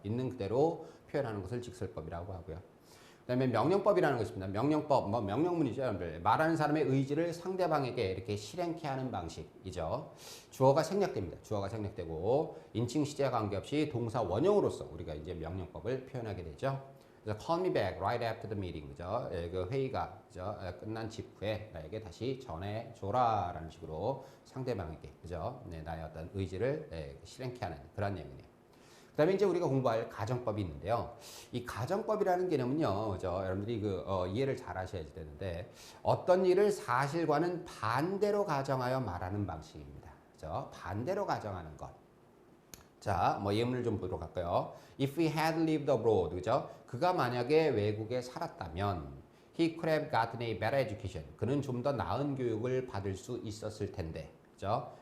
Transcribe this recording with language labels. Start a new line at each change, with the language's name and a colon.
Korean: 있는 그대로 표현하는 것을 직설법이라고 하고요. 그다음에 명령법이라는 것이 있습니다. 명령법, 뭐 명령문이죠, 여러분들. 말하는 사람의 의지를 상대방에게 이렇게 실행케 하는 방식이죠. 주어가 생략됩니다. 주어가 생략되고 인칭 시제와 관계없이 동사 원형으로서 우리가 이제 명령법을 표현하게 되죠. 그래서
English: call me back right after the meeting,
Korean: 그죠? 그 회의가 그죠? 끝난 직후에 나에게 다시 전해줘라라는 식으로 상대방에게 그죠? 네, 나의 어떤 의지를 실행케 하는 그런 내용이네요. 그 다음에 이제 우리가 공부할 가정법이 있는데요. 이 가정법이라는 개념은요, 여러분들이 이해를 잘 하셔야 되는데, 어떤 일을 사실과는 반대로 가정하여 말하는 방식입니다. 그죠? 반대로 가정하는 것. 자, 뭐 예문을 좀 보도록 할까요?
English: If he had lived abroad,
Korean: 그죠? 그가 만약에 외국에 살았다면,
English: he could have gotten a better education.
Korean: 그는 좀 더 나은 교육을 받을 수 있었을 텐데, 그죠?